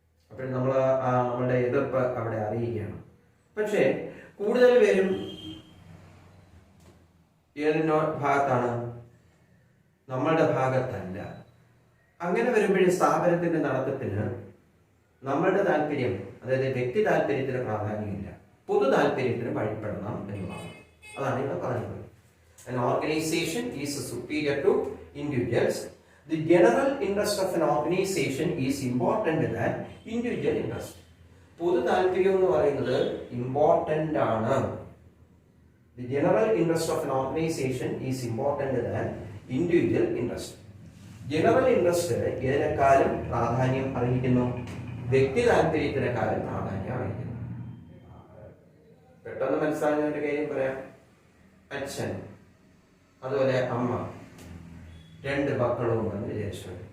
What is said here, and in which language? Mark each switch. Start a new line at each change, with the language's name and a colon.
Malayalam: അപ്പോൾ നമ്മളുടെ എതിർപ്പ് അവിടെ അറിയുകയാണ്. പക്ഷേ കൂടുതൽ പേരും ഏതിനോ ഭാഗത്താണ്? നമ്മളുടെ ഭാഗത്തല്ല. അങ്ങനെ വരുമ്പോഴും സ്ഥാപനത്തിന്റെ നടത്തിപ്പിന് നമ്മളുടെ താല്പര്യം, അതായത് വ്യക്തി താല്പര്യത്തിന് പ്രാധാന്യമില്ല, പൊതു താല്പര്യത്തിന് വഴിപ്പെടണം എന്നുള്ളതാണ്. അതാണ് ഇവിടെ പറയുന്നത്.
English: An organization is superior to individuals. The general interest of an organization is important than individual interest.
Malayalam: പൊതു താല്പര്യം എന്ന് പറയുന്നത് ഇമ്പോർട്ടന്റ് ആണ്.
English: The general interest of an organization is important than individual interest.
Malayalam: General interest ഏതിനേക്കാളും പ്രാധാന്യം അറിയിക്കുന്നു? വ്യക്തി താല്പര്യത്തിനേക്കാളും പ്രാധാന്യം അറിയിക്കുന്നു. പെട്ടെന്ന് മനസ്സിലാകുന്ന ഒരു കാര്യം പറയാം. അച്ഛൻ, അതുപോലെ അമ്മ, 2 മക്കളും എന്ന് വിചാരിച്ചു.